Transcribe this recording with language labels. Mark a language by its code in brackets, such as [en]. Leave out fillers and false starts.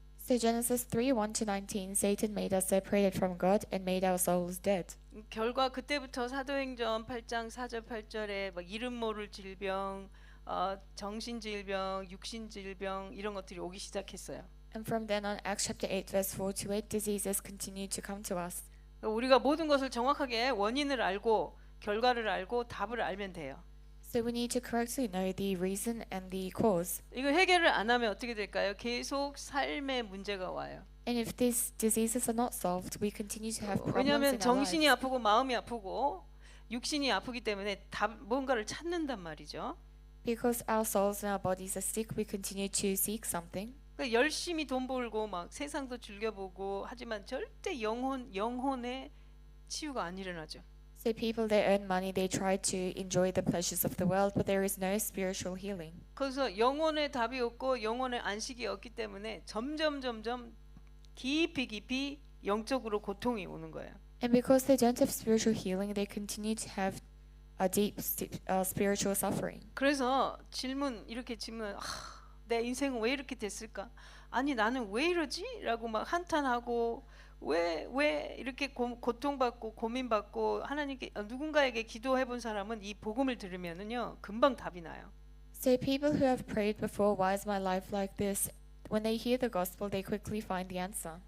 [en] So Genesis 3, 1-19, Satan made us separated from God and made our souls dead. [ko] 결과 그때부터 사도행전 8장 4절 8절에 막 이름 모를 질병, 정신질병, 육신질병 이런 것들이 오기 시작했어요. [en] And from then on, Acts chapter 8, verse 4-8, diseases continue to come to us. [ko] 우리가 모든 것을 정확하게 원인을 알고 결과를 알고 답을 알면 돼요. [en] So we need to correctly know the reason and the cause. [ko] 이거 해결을 안 하면 어떻게 될까요? 계속 삶의 문제가 와요. [en] And if these diseases are not solved, we continue to have problems in [ko] 왜냐하면 [en] our [ko] 정신이 [en] lives. [ko] 아프고 마음이 아프고 육신이 아프기 때문에 뭔가를 찾는단 말이죠. [en] Because our souls and our bodies are sick, we continue to seek something. [ko] 그러니까 열심히 돈 벌고 막 세상도 즐겨보고 하지만 절대 영혼의 치유가 안 일어나죠. [en] So people, they earn money, they try to enjoy the pleasures of the world, but there is no spiritual healing. [ko] 그래서 영혼의 답이 없고 영혼의 안식이 없기 때문에 점점 깊이 영적으로 고통이 오는 거예요. [en] And because they don't have spiritual healing, they continue to have a deep spiritual suffering. [ko] 그래서 이렇게 질문, 내 인생은 왜 이렇게 됐을까? 아니 나는 왜 이러지? 라고 막 한탄하고 왜 이렇게 고통받고 고민받고 하나님께 누군가에게 기도해 본 사람은 이 복음을 들으면은요 금방 답이 나요. [en] So people who have prayed before, why is my life like this? When they hear the gospel, they quickly find the answer.